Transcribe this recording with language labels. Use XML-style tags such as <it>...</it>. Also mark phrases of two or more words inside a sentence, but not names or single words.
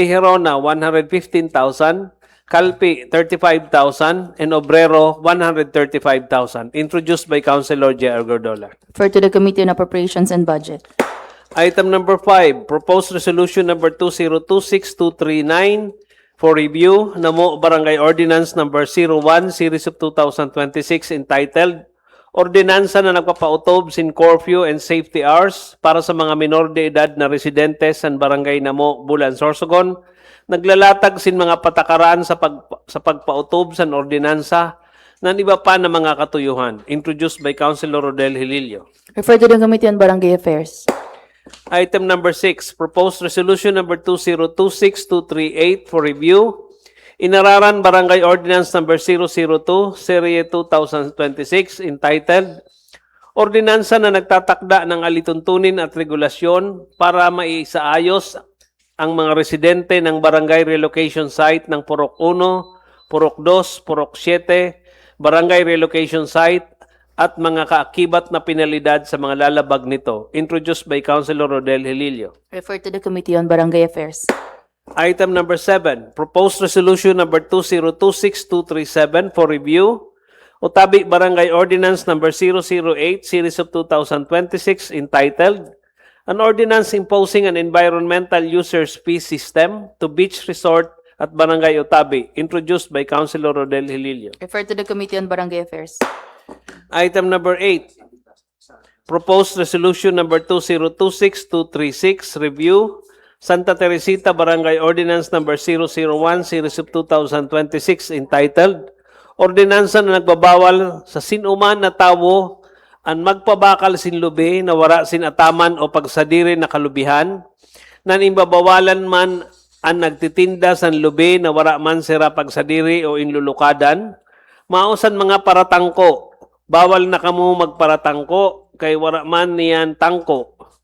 <en>Herona 115,000, Calpi 35,000, and Obrero 135,000, introduced by Councilor J.R. Gordola. Refer to the Committee on Appropriations and Budget. Item number 5, proposed resolution number 2026-239 for review, Namo Barangay Ordinance number 01, Series of 2026, entitled</en> <tl>ordinansa na nagpapautob sin</tl> <en>curfew and safety hours</en> <tl>para sa mga minor de edad na residente sa Barangay Namo, Bulan, Sorsogon, naglalatag sin mga patakaran sa pagpautob sa ordinansa ng iba pa na mga katuyuhan,</tl> <en>introduced by Councilor Rodel Hilillo. Refer to the Committee on Barangay Affairs. Item number 6, proposed resolution number 2026238 for review. Inararan Barangay Ordinance number 002, Serie 2026, entitled Ordinansa na nagtatakda ng alituntunin at regulasyon para maisaayos ang mga residente ng barangay relocation site ng Purok 1, Purok 2, Purok 7, barangay relocation site at mga kaakibat na penalidad sa mga lalabag nito, introduced by Councilor Rodel Hilillo. Refer to the Committee on Barangay Affairs. Item number 7, proposed resolution number 2026237 for review. Utabi Barangay Ordinance number 008, Series of 2026, entitled An Ordinance Imposing an Environmental Users Fee System to Beach Resort at Barangay Utabi, introduced by Councilor Rodel Hilillo. Refer to the Committee on Barangay Affairs. Item number 8, proposed resolution number 2026236, review. Santa Teresita Barangay Ordinance number 001, Series of 2026, entitled</en> <srv>Ordinansa na nagbabawal sa sinuman na tawo ang magpabakal sin lubi na wara sin ataman o pagsadiri na kalubihan, nan imbabawalan man ang nagtitinda san lubi na wara man sira pagsadiri o inlulukadan, mausan mga paratangko, bawal na kamo magparatangko, kay wara man niyan tangko.</srv>